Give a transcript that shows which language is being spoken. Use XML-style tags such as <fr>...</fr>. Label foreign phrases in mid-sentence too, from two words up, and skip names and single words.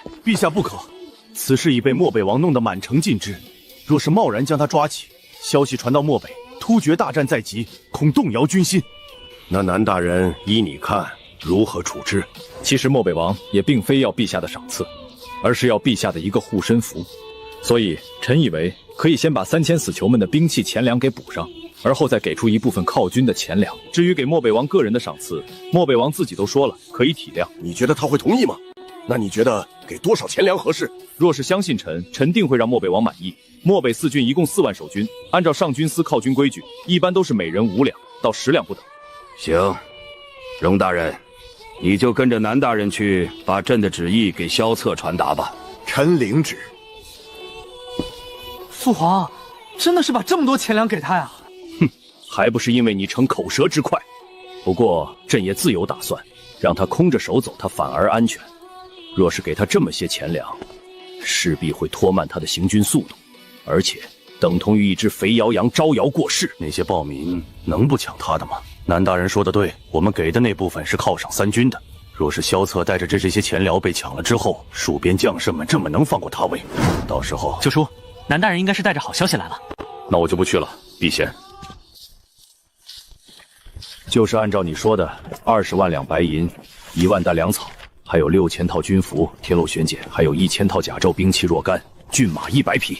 <zh>陛下不可，此事已被漠北王弄得滿城盡知。若是貿然將他抓起，消息傳到漠北，突厥大戰在即，恐動搖軍心。那南大人依你看如何處置？其實漠北王也並非要陛下的賞賜，而是要陛下的一個護身符。所以臣以為可以先把3000死囚們的兵器錢糧給補上，而後再給出一部分犒軍的錢糧。至於給漠北王個人的賞賜，漠北王自己都說了可以體諒。你覺得他會同意嗎？那你覺得給多少錢糧合適？若是相信臣，臣定會讓漠北王滿意。漠北4郡一共4萬守軍，按照上軍司犒軍規矩，一般都是每人5兩到10 兩不等。行，容大人，你就跟着南大人去，把朕的旨意給蕭策傳達吧。臣領旨。父皇，真的是把這麼多錢糧給他呀？哼，還不是因為你逞口舌之快。不過朕也自有打算，讓他空着手走，他反而安全。若是給他這麼些錢糧，勢必會拖慢他的行軍速度，而且等同於一隻肥羊羊招搖過市。那些暴民能不搶他的嗎？南大人說的對，我們給的那部分是犒賞3軍的。若是蕭策帶着這些錢糧被搶了之後，戍邊將士們這麼能放過他為？到時候九叔，南大人應該是帶着好消息來了。那我就不去了，陛賢。就是按照你說的，20萬兩白銀，1萬擔糧草，還有6000套軍服、鐵路懸鹼，還有1000套甲胄、兵器若干，駿馬100匹。</zh>